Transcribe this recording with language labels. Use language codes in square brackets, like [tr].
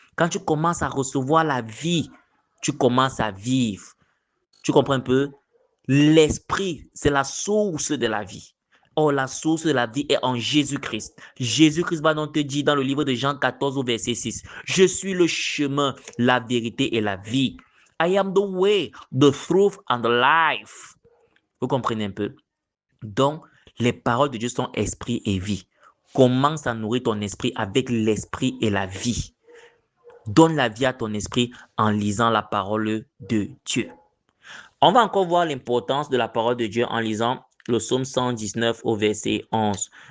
[fr] Quand tu commences à recevoir la vie, tu commences à vivre. Tu comprends un peu? L'esprit, c'est la source de la vie. Or, la source de la vie est en Jésus-Christ. Jésus-Christ va donc te dire dans le livre de Jean 14 au verset 6, je suis le chemin, la vérité et la vie. [en] I am the way, the truth and the life. [fr] Vous comprenez un peu? Donc, les paroles de Dieu sont esprit et vie. Commence à nourrir ton esprit avec l'esprit et la vie. Donne la vie à ton esprit en lisant la parole de Dieu. On va encore voir l'importance de la parole de Dieu en lisant le psaume 119 au verset 11.